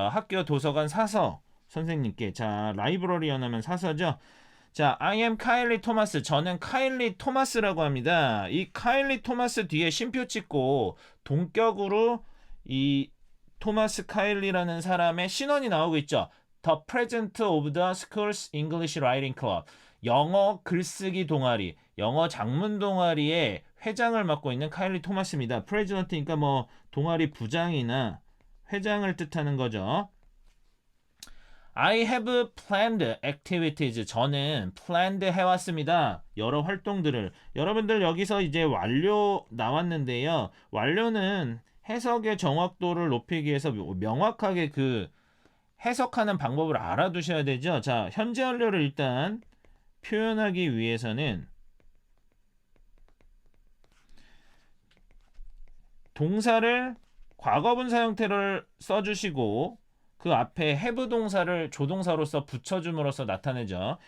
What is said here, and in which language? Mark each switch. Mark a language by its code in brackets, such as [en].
[ko] 학교 도서관 사서 선생님께. 자, 라이브러리언 하면 사서죠. 자, [en] I am [ko] 카일리 토마스. 저는 카일리 토마스라고 합니다. 이 카일리 토마스 뒤에 쉼표 찍고 동격으로 이 토마스 카일리라는 사람의 신원이 나오고 있죠. [en] The President of the School's English Writing Club. [ko] 영어 글쓰기 동아리, 영어 장문 동아리의 회장을 맡고 있는 카일리 토마스입니다. President니까 뭐 동아리 부장이나 회장을 뜻하는 거죠. [en] I have planned activities. [ko] 저는 planned 해왔습니다. 여러 활동들을. 여러분들 여기서 이제 완료 나왔는데요. 완료는 해석의 정확도를 높이기 위해서 명확하게 그 해석하는 방법을 알아두셔야 되죠. 자, 현재 완료를 일단 표현하기 위해서는 동사를 과거분사 형태를 써주시고 그 앞에 have 동사를 조동사로서 붙여줌으로써 나타내죠.